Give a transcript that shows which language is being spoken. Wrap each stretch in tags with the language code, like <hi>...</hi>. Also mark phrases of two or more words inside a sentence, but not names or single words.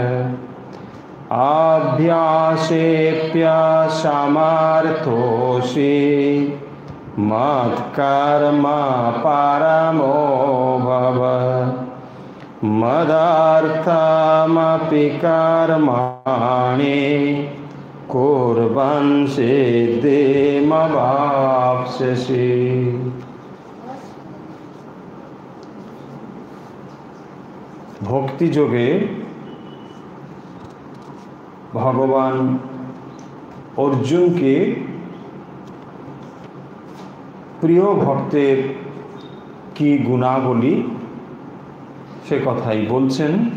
<sa>अभ्यासेऽप्यसमर्थोऽसि मत्कर्म परमो भव मदर्थमपि कर्माणि कुर्वन् सिद्धिमवाप्स्यसि।</sa> <bn>भक्ति যোগে ভগবান অর্জুনকে প্রিয় ভক্তের কি গুণাবলী সে কথাই বলছেন।</bn>